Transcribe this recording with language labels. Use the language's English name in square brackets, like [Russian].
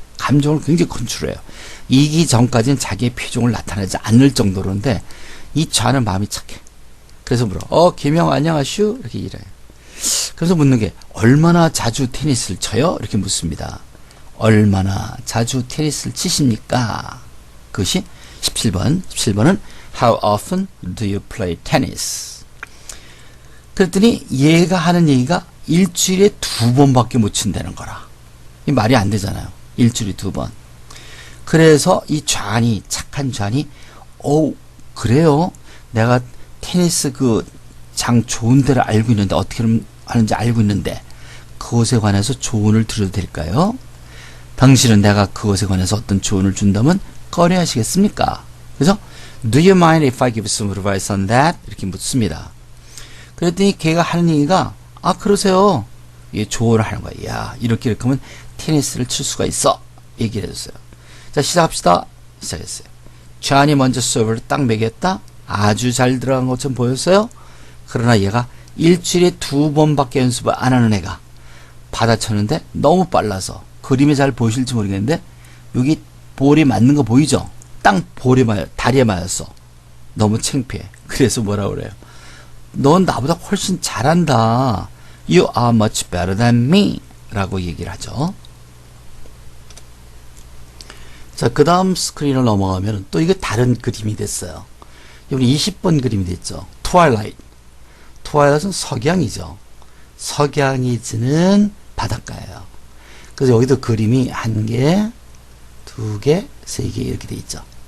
[Korean] 감정을 굉장히 컨트롤해요. 이기 전까지는 자기의 표정을 나타내지 않을 정도로인데 이 좌는 마음이 착해. 그래서 물어. 김영 안녕하슈? 이렇게 이래요. 그래서 묻는 게 얼마나 자주 테니스를 쳐요? 이렇게 묻습니다. 얼마나 자주 테니스를 치십니까? 그것이 17번. 17번은 [English] How often do you play tennis? [Korean] 그랬더니 얘가 하는 얘기가 일주일에 2번밖에 못 친다는 거라. 이 말이 안 되잖아요. 일주일에 2번. 그래서 이 좌니, 착한 좌니, 그래요? 내가 테니스 그 장 좋은 데를 알고 있는데, 어떻게 하는지 알고 있는데, 그것에 관해서 조언을 드려도 될까요? 당신은 내가 그것에 관해서 어떤 조언을 준다면 꺼려 하시겠습니까? 그래서 [English] Do you mind if I give some advice on that? [Korean] 이렇게 묻습니다. 그랬더니 걔가 하는 얘기가 그러세요. 예, 조언을 하는 거야. 야, 이렇게 하면 테니스를 칠 수가 있어. 얘기를 해줬어요. 자, 시작합시다. 시작했어요. 좌니 먼저 서브를 딱 매겼다. 아주 잘 들어간 것처럼 보였어요. 그러나 얘가 일주일에 2번밖에 연습을 안 하는 애가 받아쳤는데 너무 빨라서 그림에 잘 보이실지 모르겠는데 여기 볼이 맞는 거 보이죠? 땅 볼에 다리에 맞았어. 너무 창피해. 그래서 뭐라 그래요? 넌 나보다 훨씬 잘한다. [English] You are much better than me. [Korean] 라고 얘기를 하죠. 자, 그 다음 스크린을 넘어가면 또 이게 다른 그림이 됐어요. 이번에 20번 그림이 됐죠. Twilight. Twilight은 석양이죠. 석양이 지는 바닷가예요. 그래서 여기도 그림이 1개, 2개, 3개 이렇게 돼 있죠.